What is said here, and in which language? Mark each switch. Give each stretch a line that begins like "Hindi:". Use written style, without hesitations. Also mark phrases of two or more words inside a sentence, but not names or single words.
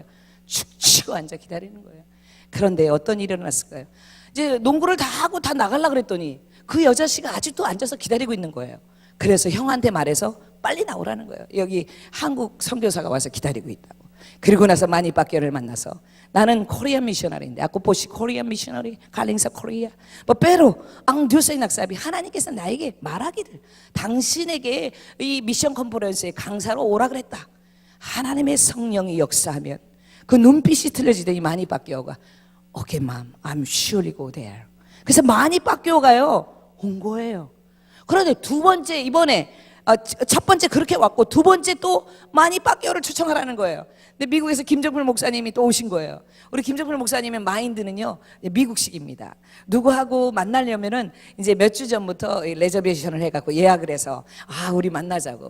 Korean: 축 치고 앉아 기다리는 거예요. 그런데 어떤 일이 일어났을까요? 이제 농구를 다 하고 다 나가려고 그랬더니 그 여자씨가 아직도 앉아서 기다리고 있는 거예요. 그래서 형한테 말해서 빨리 나오라는 거예요. 여기 한국 선교사가 와서 기다리고 있다고. 그리고 나서 마니바교를 만나서 나는 코리안 미셔너리인데
Filipino: ako po si
English: Korean missionary
Filipino: galing sa Korea. Pero ang Diyos ay nagsabi
Korean: 하나님께서 나에게 말하기를 당신에게 이 미션 컨퍼런스에 강사로 오라 그랬다. 하나님의 성령이 역사하면 그 눈빛이 틀려지더니 마니바교가
English: Okay mom, I'm surely go there.
Korean: 그래서 마니바교가요 온 거예요. 그런데 두 번째 이번에 첫 번째 그렇게 왔고 두 번째 또 마니바교를 초청하라는 거예요. 근데 미국에서 김정필 목사님이 또 오신 거예요. 우리 김정필 목사님의 마인드는요 미국식입니다. 누구하고 만나려면은 이제 몇 주 전부터 레저베이션을 해갖고 예약을 해서 우리 만나자고.